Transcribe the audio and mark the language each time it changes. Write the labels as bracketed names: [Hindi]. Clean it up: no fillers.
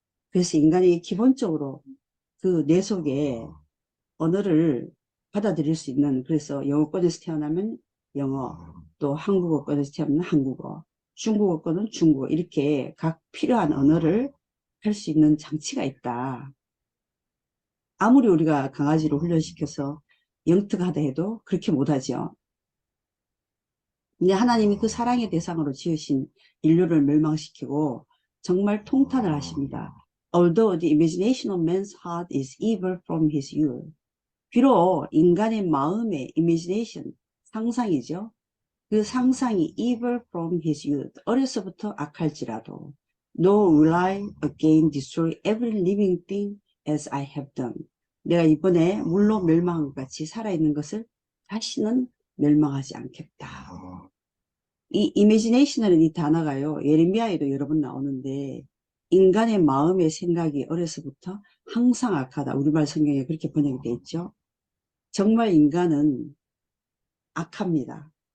[Korean] 그래서 인간이 기본적으로 그 뇌 속에 언어를 받아들일 수 있는, 그래서 영어권에서 태어나면 영어, 또 한국어권에서 태어나면 한국어, 중국어권은 중국어, 이렇게 각 필요한 언어를 할 수 있는 장치가 있다. 아무리 우리가 강아지를 훈련시켜서 영특하다 해도 그렇게 못하죠. 근데 하나님이 그 사랑의 대상으로 지으신 인류를 멸망시키고 정말 통탄을 하십니다. [English] Although the imagination of man's heart is evil from his youth. [Korean] 비록 인간의 마음의 imagination, 상상이죠. 그 상상이 [English] evil from his youth, [Korean] 어려서부터 악할지라도 [English] No will I again destroy every living thing as I have done. [Korean] 내가 이번에 물로 멸망한 것 같이 살아있는 것을 다시는 멸망하지 않겠다. 이 imagination이라는 이 단어가요, 예레미야에도 여러 번 나오는데 인간의 마음의 생각이 어려서부터 항상 악하다. 우리말 성경에 그렇게 번역이 되어 있죠. 정말 인간은 악합니다.